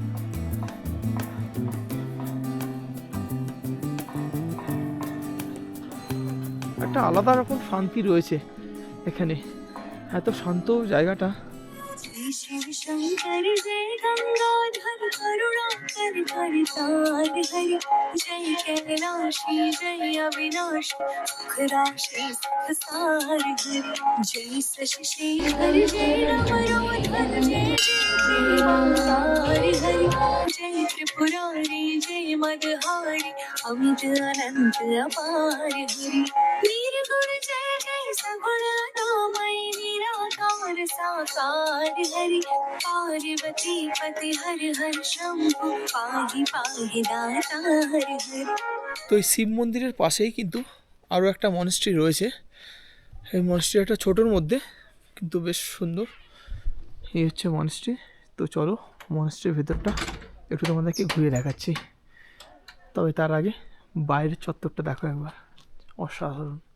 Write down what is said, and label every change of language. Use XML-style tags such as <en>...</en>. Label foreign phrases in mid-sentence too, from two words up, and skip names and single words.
<bn>একটা আলাদা রকম শান্তি রয়েছে এখানে, এত শান্ত জায়গাটা।</bn> <hi>शिव शंकर जय गंगाधर करुणाकर करतार हरि जय कैलाशी जय अविनाश सुख राशि सार हरि जय शशि शेखर जय नमरोधर जय जय ओंकार हरि जय त्रिपुरारी जय मदहारी अमित अनंत अपार हरि वीर गुण जय जय सगुण नामय निराकार साकार हरि पार्वती पति हर हर शंभु पाहि पाहि दातार हरि।</hi> <bn>তো এই শিব মন্দিরের পাশেই কিন্তু আরও একটা মনেস্ট্রি রয়েছে। এই মনেস্ট্রি একটা ছোটোর মধ্যে, কিন্তু বেশ সুন্দর। এই হচ্ছে মনেস্ট্রি। তো চলো মনেস্ট্রির ভেতরটা একটু তোমাদেরকে ঘুরে দেখাচ্ছি। তবে তার আগে বাইরের চত্বরটা দেখো একবার, অসাধারণ।</bn>